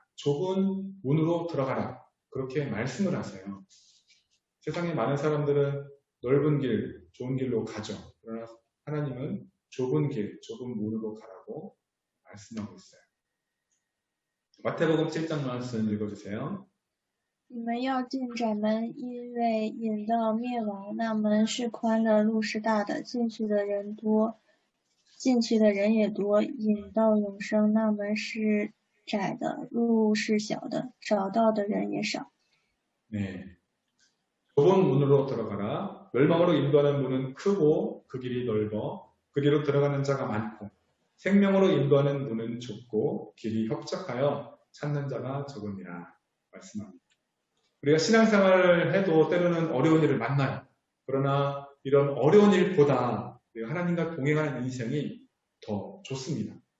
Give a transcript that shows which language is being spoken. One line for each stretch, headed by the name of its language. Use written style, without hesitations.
Korean: 좁은 문으로 들어가라. 그렇게 말씀을 하세요. 세상에 많은 사람들은 넓은 길, 좋은 길로 가죠. 그러나 하나님은 좁은 길, 좁은 문으로 가라고 말씀하고 있어요. 마태복음 7장 말씀 읽어주세요.
Chinese: 你们要进窄门，因为引到灭亡，那门是宽的，路是大的，进去的人多，进去的人也多。引到永生，那门是窄的，路是小的，找到的人也少。
Korean: 네. 좁은 문으로 들어가라. 멸망으로 인도하는 문은 크고 그 길이 넓어 그 길로 들어가는 자가 많고 생명으로 인도하는 문은 좁고 길이 협착하여 찾는 자가 적으니라 말씀합니다. 우리가 신앙생활을 해도 때로는 어려운 일을 만나요. 그러나 이런 어려운 일보다 하나님과 동행하는 인생이 더 좋습니다.